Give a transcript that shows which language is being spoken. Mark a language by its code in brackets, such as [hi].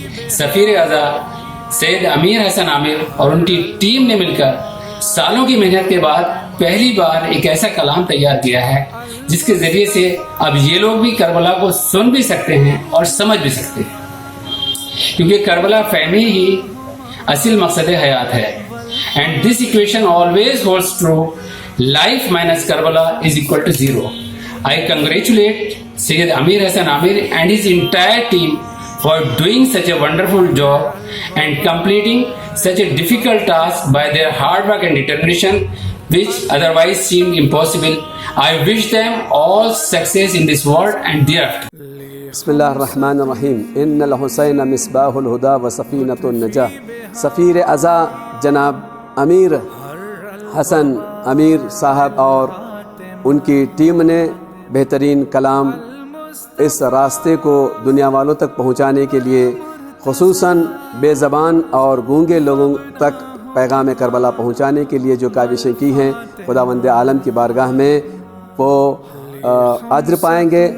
[ur] سفیر اعظم سید امیر حسن عامر اور ان کی ٹیم نے مل کر سالوں کی محنت کے بعد پہلی بار ایک ایسا کلام تیار کیا ہے جس کے ذریعے سے اب یہ لوگ بھی کربلا کو سن بھی سکتے ہیں اور سمجھ بھی سکتے ہیں، کیونکہ کربلا فہمی ہی اصل مقصد حیات ہے۔ [en] And this equation always holds true. Life minus Karbala is equal to 0. I congratulate Sayyid Amir Hassan Amir and his entire team for doing such a wonderful job and completing such a difficult task by their hard work and determination, which otherwise seemed impossible. I wish them all success in this world and thereafter. [ar] بسم اللہ الرحمن الرحیم ان الحسین مصباح الہدا و سفینۃ النجاہ. [ur] سفیر ازا جناب امیر حسن امیر صاحب اور ان کی ٹیم نے بہترین کلام اس راستے کو دنیا والوں تک پہنچانے کے لیے خصوصاً بے زبان اور گونگے لوگوں تک پیغام کربلا پہنچانے کے لیے جو کاوشیں کی ہیں، خداوند عالم کی بارگاہ میں وہ اجر پائیں گے.